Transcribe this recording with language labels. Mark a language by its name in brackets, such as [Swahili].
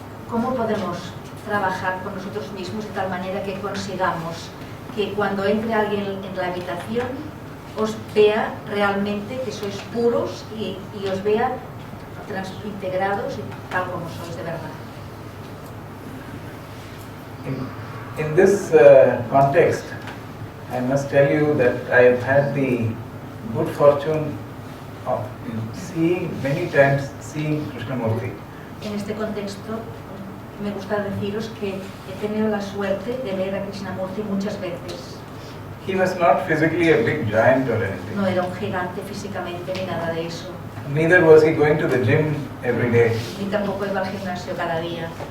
[Spanish] ¿Cómo podemos trabajar con nosotros mismos de tal manera que consigamos que cuando entre alguien en la habitación os vea realmente que sois puros y os vea integrados y tal como sois de verdad? [English] In this context, I must tell you that I have had the good fortune of many times seeing Krishnamurti. [Spanish] En este contexto, me gusta deciros que he tenido la suerte de ver a Krishnamurti muchas veces. [English] He was not physically a big giant or anything. [Spanish] No era un gigante físicamente ni nada de eso. [English] Neither was he going to the gym every day. [Spanish] Ni tampoco iba al gimnasio cada día.